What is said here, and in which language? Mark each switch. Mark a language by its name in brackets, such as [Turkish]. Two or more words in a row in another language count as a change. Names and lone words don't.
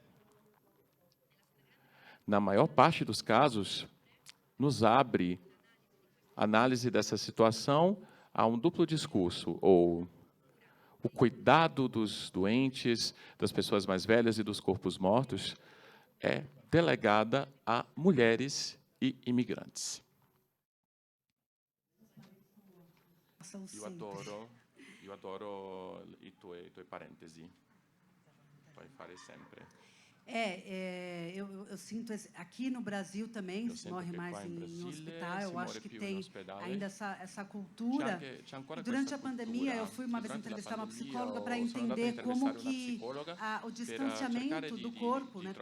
[Portuguese] Na maior parte dos casos, nos abre análise dessa situação a um duplo discurso, ou o cuidado dos doentes, das pessoas mais velhas e dos corpos mortos é delegada a mulheres e imigrantes. Eu adoro [Italian] i tuoi parêntesi. Puoi fare sempre. [Portuguese] Eu sinto aqui no Brasil também se morre mais em hospital. Eu acho que tem ainda essa cultura. Durante a pandemia, eu fui uma vez entrevistar uma psicóloga para entender como que o distanciamento do corpo, né?